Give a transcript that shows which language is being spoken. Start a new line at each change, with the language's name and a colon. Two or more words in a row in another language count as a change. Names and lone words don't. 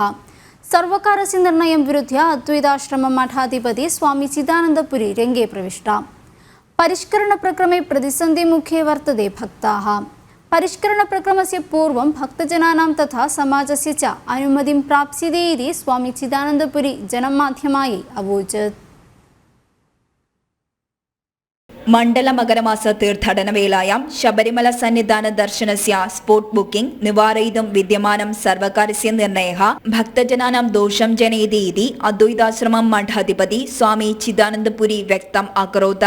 Sanskrit: सर्वकारस्य निर्णयं विरुध्य अद्वैताश्रम मठाधिपति स्वामी चिदानन्दपुरी रङ्गे प्रविष्टा. परिष्करणप्रक्रमे प्रतिसन्धिमुखे वर्तते भक्ताः. परिष्करणप्रक्रमस्य पूर्वं भक्तजनानां तथा समाजस्य च अनुमतिं प्राप्स्यते इति स्वामी चिदानन्दपुरी जनमाध्यमायै अवोचत्. മണ്ഡല മകരമാസ തീർത്ഥാടന വേളായാം ശബരിമല സന്നിധാന ദർശനസ്യ
English: spot booking
Sanskrit: നിവാരയിതും വിദ്യമാനം സർവകാരസ്യ നിർണയഃ ഭക്തജനാനാം ദോഷം ജനയതി ഇതി അദ്വൈതാശ്രമം മഠാധിപതി സ്വാമി ചിദാനന്ദപുരി വ്യക്തം അകരോത്.